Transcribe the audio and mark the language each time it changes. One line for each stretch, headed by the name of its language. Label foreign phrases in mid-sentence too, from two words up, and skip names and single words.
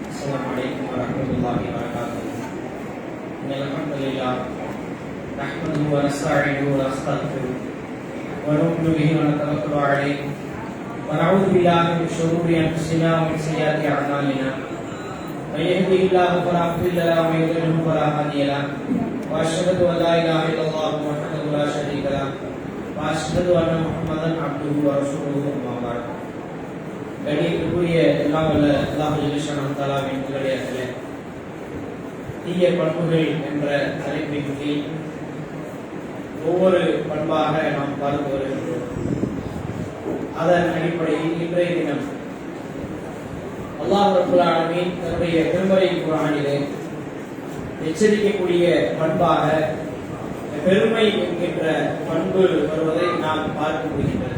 Arabic: السلام عليكم ورحمة الله وبركاته. إن الحمد لله نحمده ونستعينه ونستغفره ونؤمن به ونتوكل عليه ونعوذ بالله من شرور أنفسنا ومن سيئات أعمالنا. من يهده الله فلا مضل له ومن يضلل فلا هادي له. وأشهد أن لا إله إلا الله وحده لا شريك له وأشهد أن محمدا عبده ورسوله. أما بعد.
Tamil: கணியத்திற்குரிய எல்லாம் வல்ல
Arabic: الله جل شأنه تعالى
Tamil: நல்லடியார்களே, தீய பண்புகள் என்ற தலைப்பின் கீழ் ஒவ்வொரு பண்பாக நாம் பார்த்து வருகின்றோம். அதன் அடிப்படையில் இன்றைய தினம்
Arabic: الله رب العالمين
Tamil: தன்னுடைய திருமறை குர்ஆனிலே எச்சரிக்கக்கூடிய பண்பாக பெருமை என்கின்ற பண்பு வருவதை நாம் பார்க்க முடிகின்றது.